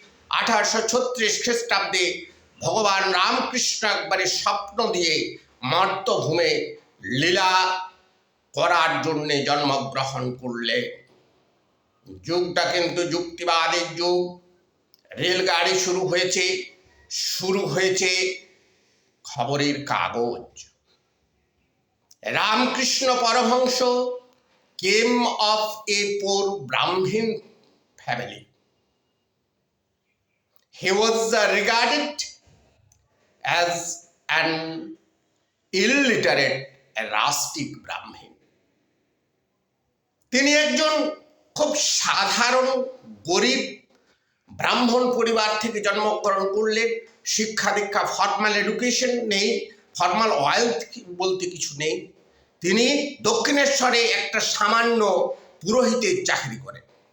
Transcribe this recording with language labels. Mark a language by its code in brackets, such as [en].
[bn] 1836 খ্রিস্টাব্দে ভগবান রামকৃষ্ণ একবারে স্বপ্ন দিয়ে মর্তভূমে লীলা করার জন্যে জন্মগ্রহণ করলে। যুগটা কিন্তু যুক্তিবাদের যুগ। রেলগাড়ি শুরু হয়েছে খবরের কাগজ। [en] Ramakrishna Paramahamsa came of a poor Brahmin family. He was regarded as an illiterate, rustic Brahmin. [bn] তিনি একজন খুব সাধারণ গরিব ব্রাহ্মণ পরিবার থেকে জন্মগ্রহণ করলেন। শিক্ষা দীক্ষা, [en] formal education [bn] নেই, [en] formal wealth [bn] বলতে কিছু নেই। তিনি দক্ষিণেশ্বরে একটা সামান্য পুরোহিতের চাকরি করেন।